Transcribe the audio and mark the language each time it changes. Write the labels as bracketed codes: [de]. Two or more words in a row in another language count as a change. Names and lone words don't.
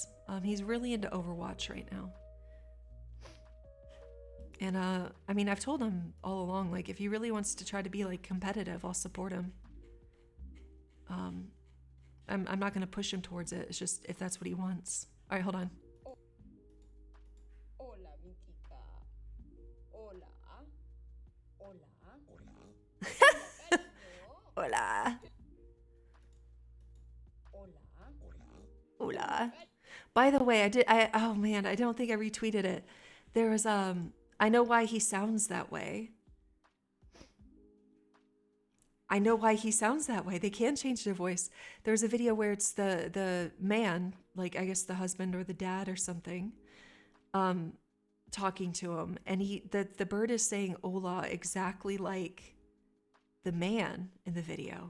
[en] He's really into Overwatch right now. And I mean, I've told him all along, like, if he really wants to try to be like competitive, I'll support him. I'm not gonna push him towards it. It's just if that's what he wants. All right, hold on. [es] Hola, Vitica. Hola. Hola. Hola. Hola. Hola. [en] By the way, oh man, I don't think I retweeted it. There was, I know why he sounds that way. I know why he sounds that way. They can change their voice. There's a video where it's the man, like I guess the husband or the dad or something, talking to him, and the bird is saying hola exactly like the man in the video.